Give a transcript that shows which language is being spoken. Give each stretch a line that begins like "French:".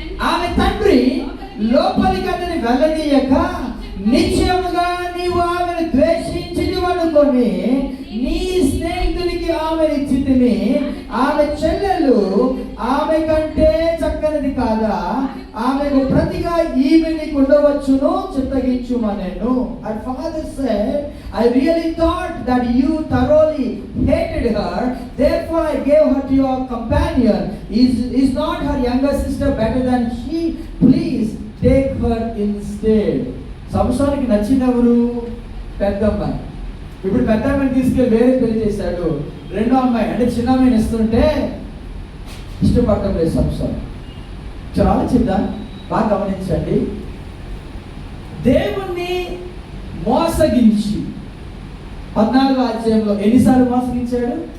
Telugu: ఆమె తండ్రి లోపలికి అతని వెళ్ళనీయక, నిశ్చయముగా నీవు ఆమెను ద్వేషించినవనుకొని నీ స్నేహితునికి ఆమెను ఇచ్చితిని. ఆమె చెల్లెలు ఆమె కంటే చక్కనిది కాదా? ఆమెకు ప్రతిగా ఈమె నీకు ఉండవచ్చును, చిత్తగించుమనెను.
English: Her father said, I really thought that you thoroughly hated her, therefore I gave her to your companion. Is not her younger sister better than she? Please take her instead.
Telugu: సంసోనికి నచ్చినవరు? పెద్ద అమ్మాయి. ఇప్పుడు పెద్ద అమ్మాయిని తీసుకెళ్ళి వేరే పెళ్లి చేశాడు. రెండో అమ్మాయి అంటే చిన్న అమ్మాయిని ఇస్తుంటే ఇష్టపడటం లేదు సంసోన్. చాలా చిన్న. బాగా గమనించండి, దేవుణ్ణి మోసగించి 14వ అధ్యాయంలో ఎన్నిసార్లు మోసగించాడు?